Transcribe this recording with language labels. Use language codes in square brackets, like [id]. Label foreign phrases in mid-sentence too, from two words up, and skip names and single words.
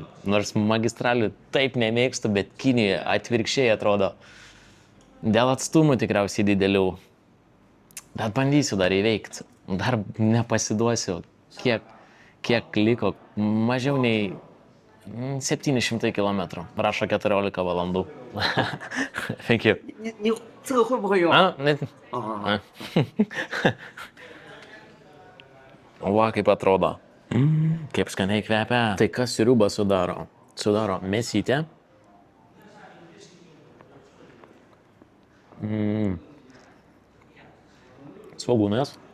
[lt] Nors magistralių taip nemėgstu, bet Kinijoje atvirkščiai atrodo. Dėl atstumų tikriausiai didelių. Bet bandysiu dar įveikti. Dar nepasiduosiu. Kiek liko? Mažiau nei 700 km. Rašo 14 valandų. [en] Thank you. [zh] 你这个会不会用？ [lt] Va, kaip atrodo. Kaip skaniai kvepia. Tai kas sriubą sudaro? Sudaro mėsytę. Svogūnas.